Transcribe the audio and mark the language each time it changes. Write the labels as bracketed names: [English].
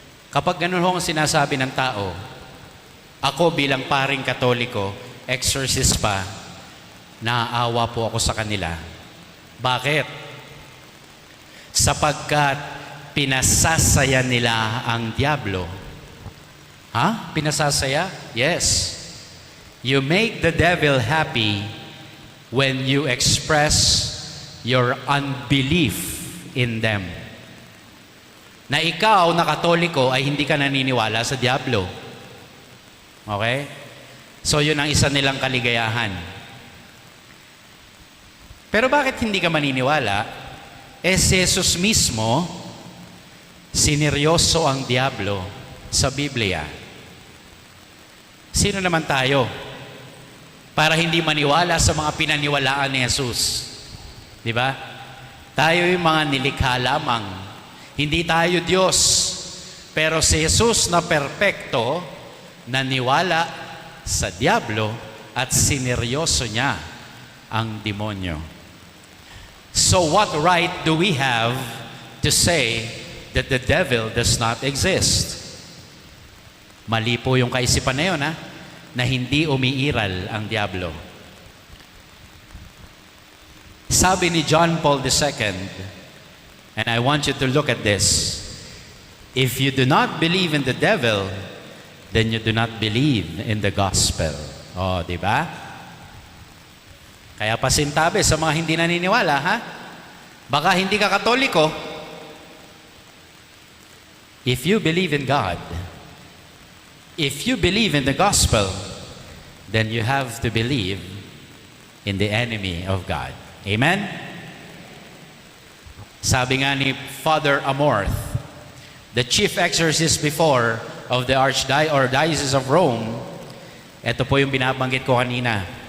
[Filipino] Kapag ganun ho ang sinasabi ng tao, ako bilang paring Katoliko, exorcist pa, naaawa po ako sa kanila. Bakit? Sapagkat pinasasaya nila ang diablo. Ha? Pinasasaya? Yes. [English] You make the devil happy when you express your unbelief in them. [Filipino] Na ikaw na Katoliko ay hindi ka naniniwala sa diablo. Okay? So yun ang isa nilang kaligayahan. Pero bakit hindi ka maniniwala? Si Jesus mismo, sineryoso ang diablo sa Biblia. Sino naman tayo para hindi maniwala sa mga pinaniwalaan ni Jesus? Di ba? Tayo yung mga nilikha lamang. Hindi tayo Diyos. Pero si Jesus na perpekto, naniwala sa diablo at sineryoso niya ang demonyo. [English] So what right do we have to say that the devil does not exist? [Filipino] Mali po yung kaisipan na yun, na hindi umiiral ang diablo. Sabi ni [English] John Paul II, and I want you to look at this, if you do not believe in the devil, then you do not believe in the gospel. [Filipino] Oh, di ba? Kaya pasintabi sa mga hindi naniniwala, Baka hindi ka Katoliko. [English] If you believe in God, if you believe in the gospel, then you have to believe in the enemy of God. Amen? [Filipino] Sabi nga ni Father Amorth, [English] the chief exorcist before of the Archdiocese of Rome, [Filipino] ito po yung binabanggit ko kanina.